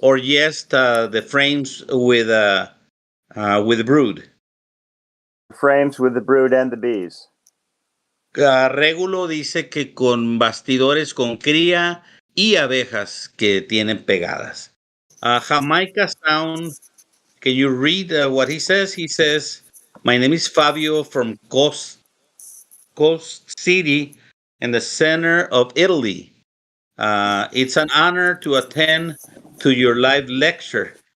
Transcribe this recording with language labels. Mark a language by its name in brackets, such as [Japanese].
[English] Or just the frames with the brood? Frames with the brood and the bees. [Spanish] Régulo dice que con bastidores con cría y abejas que tienen pegadas. [English] Jamaica Sound, can you read what he says? He says, my name is Fabio from Coast City in the center of Italy. It's an honor to attend to your live lecture.